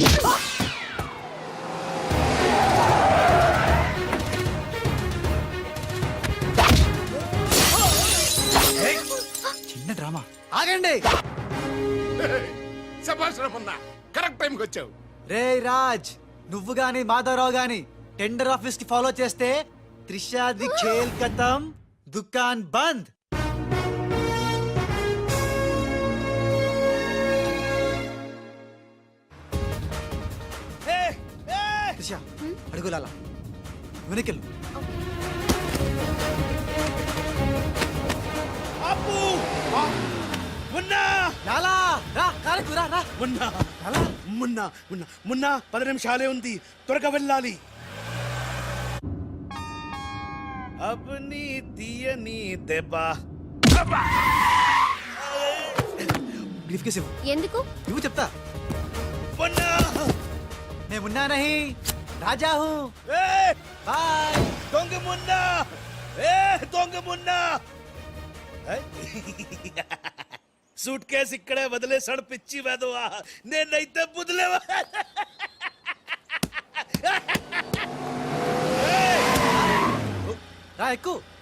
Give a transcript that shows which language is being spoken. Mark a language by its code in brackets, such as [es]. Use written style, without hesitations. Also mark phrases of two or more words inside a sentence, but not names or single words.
[te] చిన్న డ్రామా. ఆగండి. శభాష్, కరెక్ట్ టైంకి వచ్చావు. రే రాజ్, నువ్వు గాని మాధవరావు గాని [en] tender office [te] కి ఫాలో చేస్తే త్రిషాది [hi] खेल खतम, दुकान बंद. [te] త్రిష అడుగులాలా వెనకెళ్ళు. అప్పు మున్నా లాలా రా, కారకు రా రా. మున్నా మున్నా మున్నా మున్నా 10 నిమిషాలే ఉంది, త్వరగా వెళ్ళాలి. అబ్ని తీయని దెబ్బ. బ్రీఫ్ కేసు ఇవ్వు. ఎందుకు? ఇవ్వు చెప్తా. మున్నా నేను [hi] मुन्ना नहीं, राजा हूँ. [te] బాయ్. దొంగ మున్నా, దొంగ మున్నా. సూట్ కేసు ఇక్కడే వదిలేసాడు పిచ్చి వెదవా. నేనైతే బుదిలేవా. రా ఎక్కు.